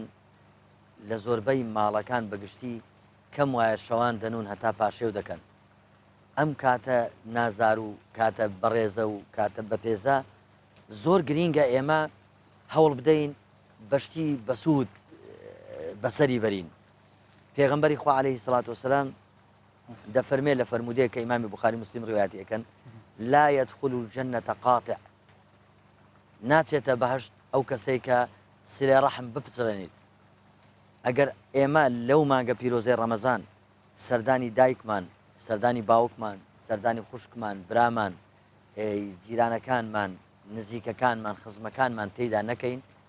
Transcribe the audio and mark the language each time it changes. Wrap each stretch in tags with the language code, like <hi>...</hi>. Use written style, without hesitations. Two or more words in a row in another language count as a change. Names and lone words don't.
<ckb>لە زۆربەی ماڵەکان بەگشتی کەم وایە شەوان دەنون هەتا پاشێو دەکەن ئەم کاتە نازار و کاتە بەڕێزە و کاتە بەپێزە زۆر گرینگە ئێمە هەوڵ بدەین بەشتی بەسوود بەسەری بەرین پێغەمبەری خوا</ckb> <ar>عەلەیهی سەڵات وسەلام</ar> <ckb>دەفەرمێ لە فەرمودەیە کە ئیمامی بوخاری مسلم ڕوایەتی ئەکەن</ckb> <ar>لا يدخل الجنة قاطع</ar> <ckb>ناچێتە بەهشت ئەو کەسەی کە سلێ ڕەحم بپچڕێنیت ئەگەر ئێمە لەو مانگە پیرۆزەی ڕەمەزان سەردانی دایکمان سەردانی باوکمان سەردانی خوشکمان برامان جیرانەکانمان نزیکەکانمان خزمەکانمان تێیدا نەکەین</ckb>